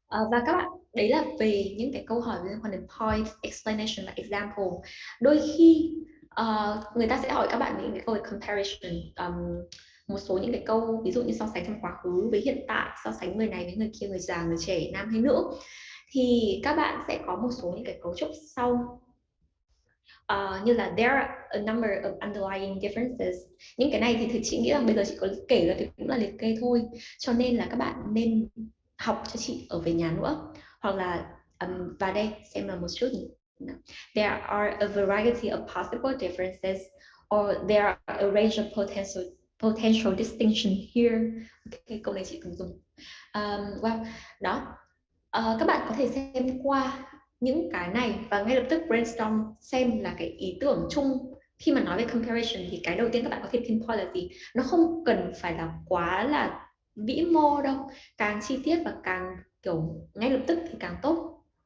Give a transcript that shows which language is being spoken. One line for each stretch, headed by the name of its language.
Vietnamese: Và các bạn, đấy là về những cái câu hỏi liên quan đến point, explanation và example. Đôi khi người ta sẽ hỏi các bạn những cái câu về comparison, một số những cái câu ví dụ như so sánh trong quá khứ với hiện tại, so sánh người này với người kia, người già, người trẻ, nam hay nữ, thì các bạn sẽ có một số những cái cấu trúc sau. Như là
English: there are a number of underlying differences.
Vietnamese: Những cái này thì chị nghĩ rằng bây giờ chị có kể ra thì cũng là liệt kê thôi, cho nên là các bạn nên học cho chị ở về nhà nữa, hoặc là vào đây xem là một chút.
English: There are a variety of possible differences, or there are a range of potential distinction here.
Vietnamese: Okay, câu này chị từng dùng. Well, đó. Các bạn có thể xem qua những cái này và ngay lập tức brainstorm xem là cái ý tưởng chung khi mà nói về comparison thì cái đầu tiên các bạn có thể pinpoint là gì. Nó không cần phải là quá là vĩ mô đâu, càng chi tiết và càng kiểu ngay lập tức thì càng tốt.